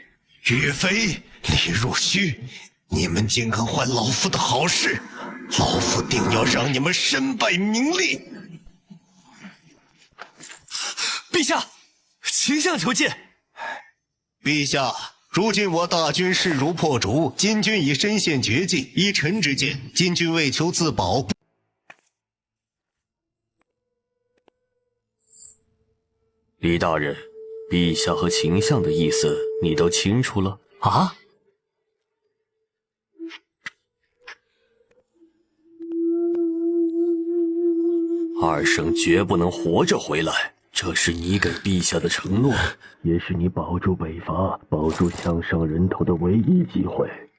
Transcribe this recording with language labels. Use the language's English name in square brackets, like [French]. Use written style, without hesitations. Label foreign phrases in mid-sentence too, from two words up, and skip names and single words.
[Chinese] 岳飛、李若虛，你們竟敢壞老夫的好事，老夫定要讓你們身敗名裂！陛下，秦相求見。陛下，如今我大軍勢如破竹，金軍已身陷絕境。依臣之見，金軍為求自保。李大人，陛下和秦相的意思你都清楚了啊？二聖絕不能活着回來，這是你給陛下的承諾，也是你保住北伐、保住項上人頭的唯一機會。